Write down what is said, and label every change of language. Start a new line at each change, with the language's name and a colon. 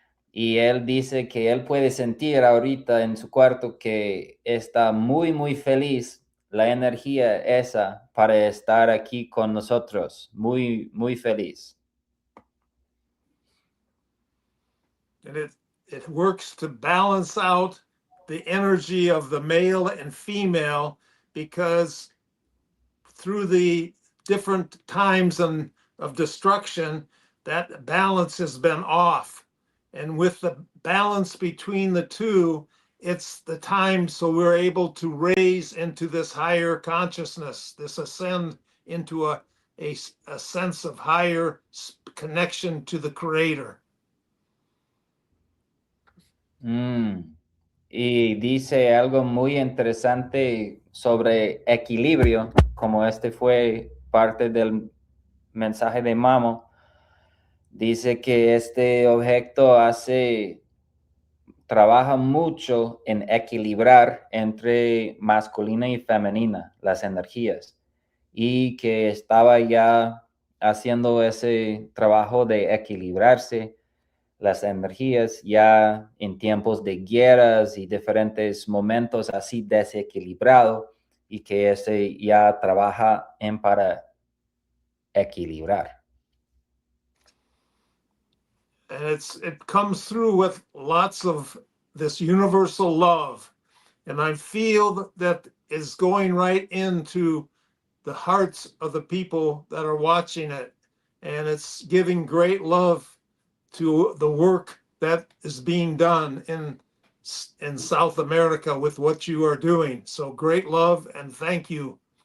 Spanish: Y él dice que él puede sentir ahorita en su cuarto que está muy, muy feliz la energía esa para estar aquí con nosotros. Muy, muy feliz.
English: And it works to balance out the energy of the male and female, because through the different times of destruction, that balance has been off. And with the balance between the two, it's the time so we're able to raise into this higher consciousness, this ascend into a sense of higher connection to the Creator.
Spanish: Y dice algo muy interesante sobre equilibrio, como este fue parte del mensaje de Mamo. Dice que este objeto trabaja mucho en equilibrar entre masculina y femenina las energías, y que estaba ya haciendo ese trabajo de equilibrarse las energías ya en tiempos de guerras y diferentes momentos así desequilibrado, y que ese ya trabaja para equilibrar.
English: And it comes through with lots of this universal love. And I feel that is going right into the hearts of the people that are watching it. And it's giving great love to the work that is being done in South America with what you are doing. So great love, and thank you